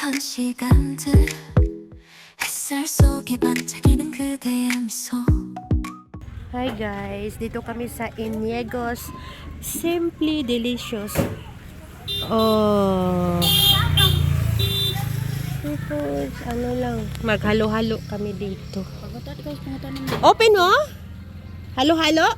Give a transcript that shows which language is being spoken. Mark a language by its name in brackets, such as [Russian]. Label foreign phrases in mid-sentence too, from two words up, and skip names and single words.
[Korean] 시간들 햇살 속에 반짝이는 그대의 미소. [English] Hi guys, [Filipino] dito kami sa Iniegos Simply Delicious. Oh. Seafoods, ano lang, maghalo-halo kami dito. Open mo? Halo-halo?